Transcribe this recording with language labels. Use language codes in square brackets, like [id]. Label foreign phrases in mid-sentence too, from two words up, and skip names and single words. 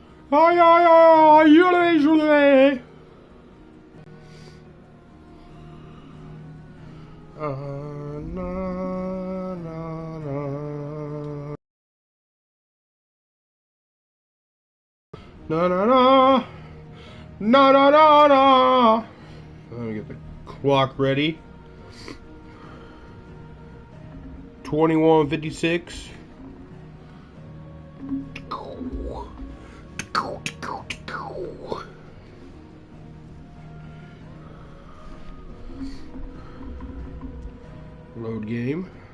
[fr] Aïe aïe aïe, hurlez. Na na na. Na na na. Na na na na. [en] Let me get the clock ready. 21:56. Load game.